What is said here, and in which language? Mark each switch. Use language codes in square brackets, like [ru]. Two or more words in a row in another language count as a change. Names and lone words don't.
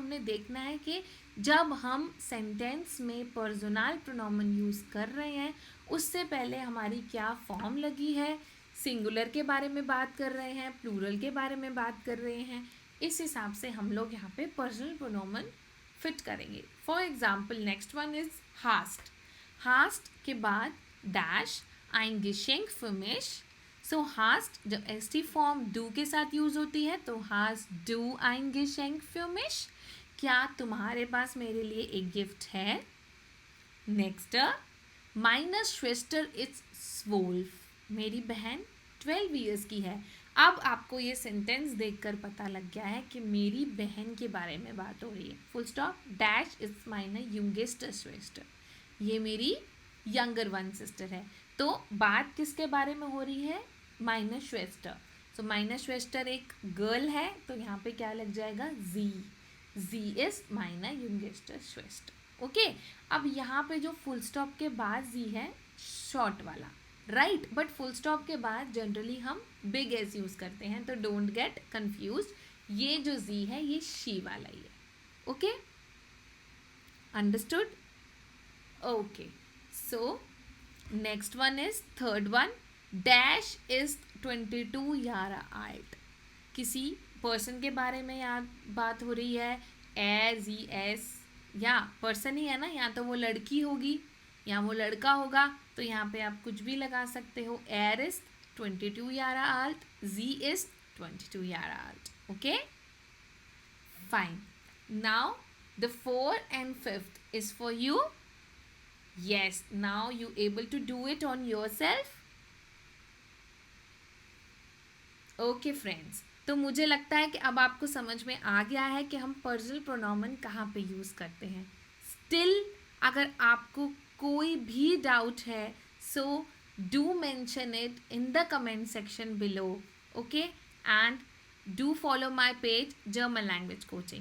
[hi] हमने देखना है कि जब हम सेंटेंस में [en] personal pronoun [hi] यूज़ कर रहे हैं उससे पहले हमारी क्या फॉर्म लगी है, सिंगुलर के बारे में बात कर रहे हैं, प्लूरल के बारे में बात कर रहे हैं, इस हिसाब से हम लोग यहाँ पे [en] personal pronoun [hi] फिट करेंगे। [en] for example next one is hast. [hi] हास्ट के बाद डैश [de] eingeschenkt für mich। [hi] सो हास्ट जब एस टी फॉर्म डू के साथ यूज़ होती है तो [de] hast du eingeschenkt für mich. [hi] क्या तुम्हारे पास मेरे लिए एक गिफ्ट है? नेक्स्ट, [de] meine Schwester ist 12। [hi] मेरी बहन 12 ईयर्स की है। अब आपको ये सेंटेंस देखकर पता लग गया है कि मेरी बहन के बारे में बात हो रही है। [en] full stop, dash is [de] meine jüngste Schwester। [hi] ये मेरी [en] younger one sister [hi] है। तो बात किसके बारे में हो रही है? [de] meine Schwester। [hi] सो [de] meine Schwester [hi] एक गर्ल है तो यहाँ पे क्या लग जाएगा? जी। [de] sie ist meine jüngste Schwester। [hi] ओके, अब यहाँ पे जो [en] full stop [hi] के बाद जी है शॉर्ट वाला, [en] right, but full stop [hi] के बाद जनरली हम [en] big S [hi] यूज़ करते हैं, तो [en] don't get confuse. [hi] ये जो जी है ये शी वाला ही है। [en] okay, understood? okay, so next one is third one, dash is 22 [de] Jahre alt. [hi] किसी पर्सन के बारे में याद बात हो रही है, ए जी एस, या पर्सन ही है ना, या तो वो लड़की होगी या वो लड़का होगा, तो यहाँ पे आप कुछ भी लगा सकते हो। [de] Er ist 22 Jahre alt, sie ist 22 Jahre alt. [en] okay, fine. now the 4th and 5th is for you. Yes, now you able to do it on yourself. okay friends, [hi] तो मुझे लगता है कि अब आपको समझ में आ गया है कि हम [en] personal pronoun [hi] कहाँ पे यूज़ करते हैं। स्टिल अगर आपको कोई भी डाउट है [en] so do mention it in the comment section below. okay, and do follow my page German Language Coaching.